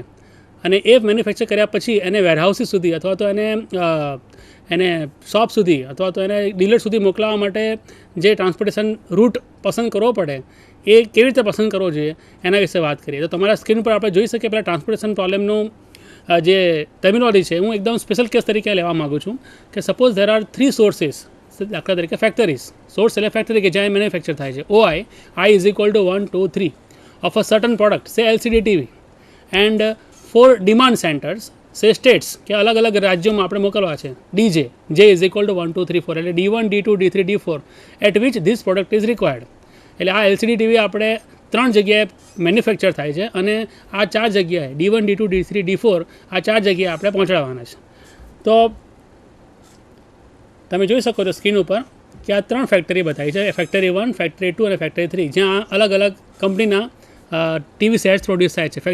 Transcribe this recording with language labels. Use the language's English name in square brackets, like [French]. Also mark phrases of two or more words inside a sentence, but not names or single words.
[Gujarati] અને એ મેન્યુફેક્ચર કર્યા પછી એને વેરહાઉસીસ સુધી અથવા તો એને શોપ સુધી અથવા તો એને ડીલર સુધી મોકલાવવા માટે જે ટ્રાન્સપોર્ટેશન રૂટ પસંદ કરવો પડે એ કેવી રીતે પસંદ કરવો જોઈએ એના વિશે વાત કરીએ. તો તમારા સ્ક્રીન પર આપણે જોઈ શકીએ પહેલાં ટ્રાન્સપોર્ટેશન પ્રોબ્લેમનું જે ટર્મિનોલોજી છે હું એકદમ સ્પેશિયલ કેસ તરીકે લેવા માગું છું કે [English] suppose there are 3 sources. [Gujarati] દાખલા તરીકે ફેક્ટરીઝ. સોર્સ એટલે ફેક્ટરી કે જ્યાં મેન્યુફેક્ચર થાય છે. [English] I is equal to 1, 2, 3 of a certain product, say LCD TV, and 4 demand centers, say states [Gujarati] કે અલગ અલગ રાજ્યોમાં આપણે મોકલવા છે. [English] J is equal to 1, 2, 3, 4 એટલે D1, D2, D3, D4 at which this product is required. [Gujarati] એટલે આ LCD TV આપણે 3 જગ્યાએ મેન્યુફેક્ચર થાય છે અને આ 4 જગ્યાએ D1, D2, D3, D4 આ 4 જગ્યાએ આપણે પહોંચાડવાના છે. તો તમે જોઈ શકો છો સ્ક્રીન ઉપર કે આ 3 ફેક્ટરી બતાવી છે, ફેક્ટરી 1, ફેક્ટરી 2 અને ફેક્ટરી 3, જ્યાં અલગ અલગ કંપનીના [English] TV sets [Gujarati] પ્રોડ્યુસ થાય છે.